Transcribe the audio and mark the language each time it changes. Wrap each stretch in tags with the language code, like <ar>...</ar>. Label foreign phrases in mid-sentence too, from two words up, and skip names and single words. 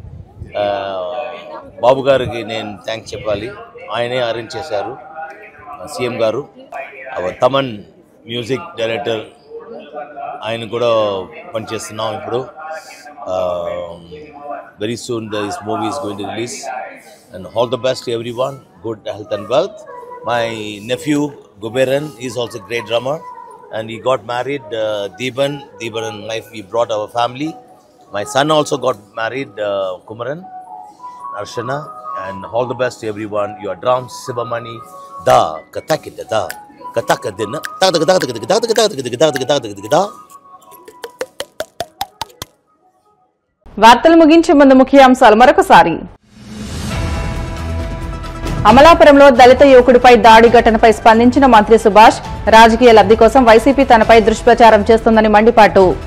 <te>బాబు గారికి నేను థ్యాంక్స్ చెప్పాలి, ఆయనే అరేంజ్ చేశారు, సీఎం గారు. తమన్</te> <en>music director,</en> <te>ఆయన కూడా పనిచేస్తున్నాం ఇప్పుడు.</te> <en>very soon this movie is going to release and all the best to everyone, good health and wealth. My nephew Guberan is also a great drummer and he got married, Deeban and wife, we brought our family. My son also got married, Kumaran Arshana, and all the best to everyone. Your drums Sibamani da katakida da katakadina da.</en> <te>వార్తలు ముగించే ముందు ముఖ్యాంశాలు మరొకసారి. అమలాపురంలో దళిత యువకుడిపై దాడి ఘటనపై స్పందించిన మంత్రి సుభాష్, రాజకీయ లబ్ధి కోసం వైసీపీ తనపై దుష్ప్రచారం చేస్తోందని మండిపాటు.</te>